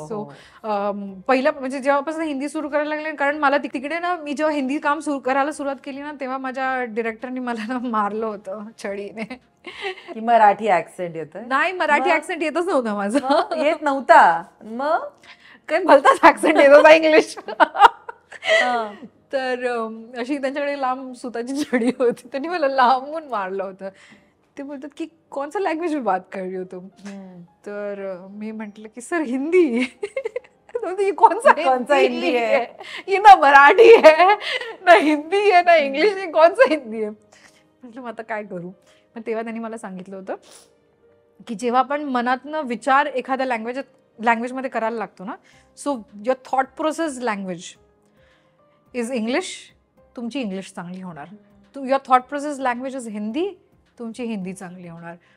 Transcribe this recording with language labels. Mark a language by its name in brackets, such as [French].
[Marathi] So पहिलं म्हणजे जेव्हापासून हिंदी सुरू करायला लागले, कारण मला तिकडे ना मी जेव्हा हिंदी काम सुरू करायला सुरुवात केली ना, तेव्हा माझ्या डिरेक्टरनी मला ना मारलं होतं छडीने की मराठी ऍक्सेंट येतं. नाही, मराठी ऍक्सेंट येतच नव्हता माझा. येत नव्हता? मग काय भलताच ऍक्सेंट येत होता इंग्लिश. तर अशी त्यांच्याकडे लांब सुताची छडी होती, त्यांनी मला लांबून मारलं होतं. ते बोलतात की [Hindi] कोणसा लँग्वेज में बात कर रही हो तुम? [Marathi] तर मी म्हटलं की सर हिंदी. [Hindi] कौन सा हिंदी है? ये ना मराठी है ना हिंदी है ना इंग्लिश है, कौन सा हिंदी है? [Marathi] म्हटलं मग आता काय करू. मग तेव्हा त्यांनी मला सांगितलं होतं की जेव्हा आपण मनातनं विचार एखाद्या लँग्वेजमध्ये करायला लागतो ना, [English] so your thought process language is English, [Marathi] तुमची इंग्लिश चांगली होणार. [English] your thought process language is Hindi, [Marathi] तुमची हिंदी चांगली होणार.